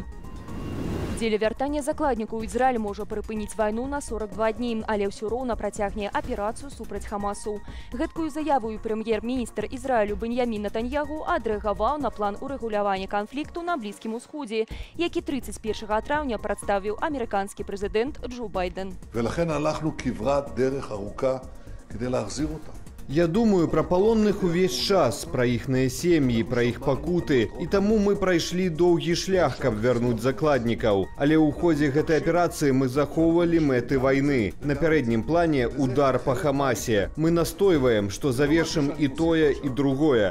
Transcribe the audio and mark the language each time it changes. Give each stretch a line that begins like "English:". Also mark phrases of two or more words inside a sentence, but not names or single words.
Belarusian: Дзеля вяртання закладнікаў Ізраіль можа прыпыніць вайну на 42 дні, але ўсё роўна працягне аперацыю супраць Хамасу. Гэткую заяву прэм'ер-міністр Ізраілю Беньямін Нетаньягу адрэагаваў на план урэгулявання канфлікту на Блізкім Усходзе, які 31 траўня прадставіў амерыканскі прэзідэнт Джо Байден.
Hebrew: ולכן הלכנו כברת דרך ארוכה כדי להחזיר אותם.
Ukrainian: Я думаю про палонных увесь час, про іхныя сем'і, про іх пакуты.
Belarusian: І таму мы прайшлі доўгі шлях, каб вярнуць закладнікаў. Але ў ходзе гэтай аперацыі мы захоўвалі мэты вайны. На пярэднім плане удар па Хамасе. Мы настойваем, што завершым і тое, і другое.